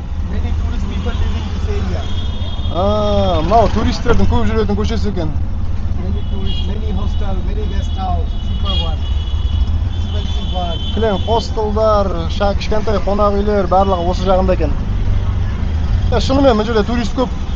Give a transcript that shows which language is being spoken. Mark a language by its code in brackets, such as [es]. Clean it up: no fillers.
[en] Many tourist people live in this area. [kk] Мынау туристердің көп жүретін көшесі екен. [en] Many tourists, many hostel, many guest house, cheaper one, expensive one. [kk] Кілең хостелдар, кішкентай қонақ үйлер барлығы осы жағында екен. Шынымен мына жерде турист көп.